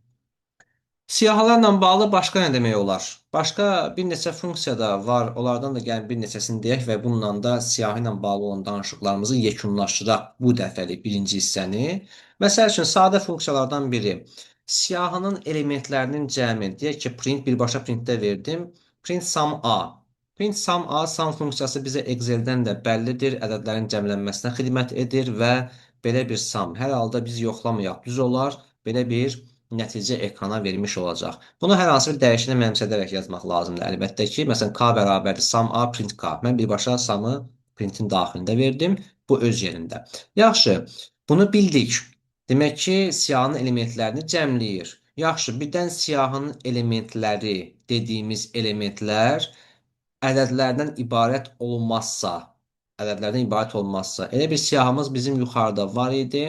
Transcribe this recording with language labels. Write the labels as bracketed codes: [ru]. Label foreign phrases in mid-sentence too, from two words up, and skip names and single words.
[az] Siyahılarla bağlı başqa nə demək olar? Başqa bir neçə funksiya da var. Onlardan da gəlin bir neçəsini deyək və bununla da siyahı ilə bağlı olan danışıqlarımızı yekunlaşdıraq bu dəfəlik birinci hissəni. Məsəl üçün, sadə funksiyalardan biri. Siyahının elementlərinin cəmi. Deyək ki, print birbaşa printdə verdim. [en] Print sum A. Print sum A, [az] sum funksiyası bizə Excel-dən də bəllidir. Ədədlərin cəmlənməsinə xidmət edir və belə bir sum. Hər halda biz yoxlamayaq. Düz olar. Belə bir nəticə ekrana vermiş olacaq. Bunu hər hansı bir dəyişənə mənimsədərək yazmaq lazımdır. Əlbəttə ki, məsələn, K bərabərdir [en] sum A print K. [az] Mən birbaşa sum'ı printin daxilində verdim. Bu öz yerində. Yaxşı, bunu bildik. Demək ki, siyahının elementlərini cəmləyir. Yaxşı, birdən siyahının elementləri dediyimiz elementlər ədədlərdən ibarət olmazsa, elə bir siyahımız bizim yuxarıda var idi.